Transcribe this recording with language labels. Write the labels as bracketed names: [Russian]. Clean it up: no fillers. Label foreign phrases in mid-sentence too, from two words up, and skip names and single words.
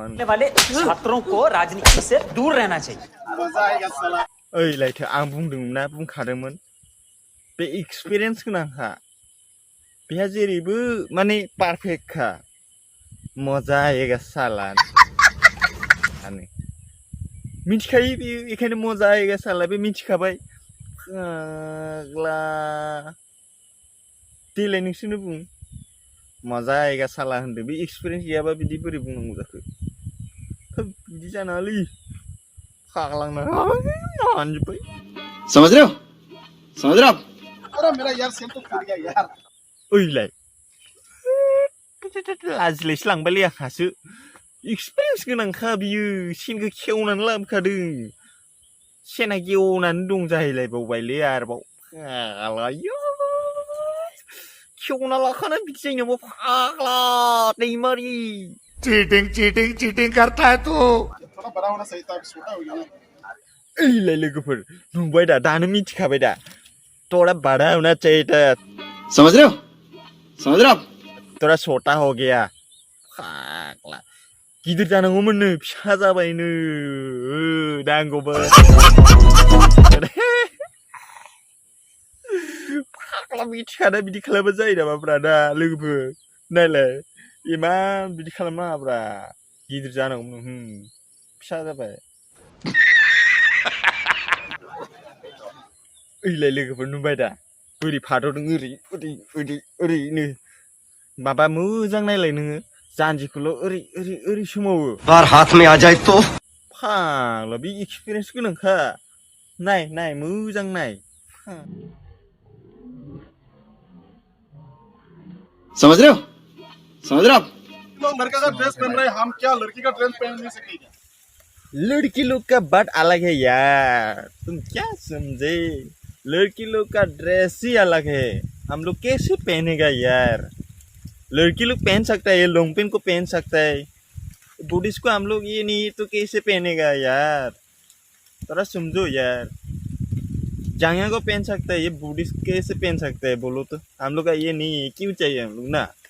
[Hindi] वाले छात्रों को राजनीति से दूर रहना चाहिए मजा आएगा साला [Bodo] ओइ लायथो आं बुंदोंमोनना बुंखादोंमोन बे एक्सपिरियेन्स गोनांखा बेहा जेरैबो माने पारफेक्टखा [Hindi] मजा आएगा साला [Bodo] मिथिखायो बेयो बेखायनो [Hindi] मजा आएगा साला [Bodo] बे मिथिखाबाय फाग्ला देलाय नोंसोरनो बुं [Hindi] मजा आएगा साला [Bodo] होनदों बे एक्सपिरियेन्स गैयाबा बिदि बोरै बुंनांगौ जाखो बिदि जानाङालै फाग्लांना हानजोब्बाय [Hindi] समझ रहे हो आप अरे मेरा यार सेल तो फूट गया यार [Bodo] ओइलाय लाजिलायसो लांबायलै आंहासो एक्सपिरियेन्स गोनांखा बियो सेनखौ खेवनानै लाबोखादों सेना गेवनानै दं जाहैलायबावबायलै आरोबाव फाग्लायो खेवना लाखानानै बिदि जायो नामा फाग्ला दैमारि [Hindi] चीटिंग करता है तू थोड़ा बड़ा होना सही था अब छोटा हो गया [Bodo] ओइलाय लोगोफोर नुबाय दा दानो मिथिखाबाय दा [Hindi] थोड़ा बड़ा होना चाहिए था समझ रहे हो आप थोड़ा छोटा हो गया [Bodo] फाग्ला गिदिर जानांगौमोननो फिसा जाबायनो नांगौबो फाग्ला मिथिखाना बिदि खालामबा जायो नामाब्रा दा लोगोफोर नायलाय इमान बिदि खालामनाङाब्रा गिदिर जानांगौमोन फिसा जाबाय ओइलाय लोगोफोर नुबाय दा बोरै फाद'दों ओरैनो माबा मोजां नायलाय नोङो जानजिखौल' ओरै सोमावो [Hindi] बार हाथ में आ जाए तो [Bodo] फाग्ला बे एक्सपिरियेन्स गोनांखा नाय मोजां नाय [Hindi] समझ रहे हो आप लोग लड़का का ड्रेस पहन रहे हैं हम क्या लड़की का ड्रेस पहन नहीं सकेंगे लड़की लोग का बात अलग है यार तुम क्या समझे लड़की लोग का ड्रेस ही अलग है हम लोग कैसे पहनेगा यार लड़की लोग पहन सकता है ये [English] long pant [Hindi] को पहन सकता है बुद्धिस्ट को हम लोग ये नहीं तो कैसे पहनेगा यार थोड़ा समझो यार जांघिया को पहन सकता है ये बुद्धिस्ट कैसे पहन सकता है बोलो तो हम लोग का ये नहीं है क्यों चाहिए हम लोग ना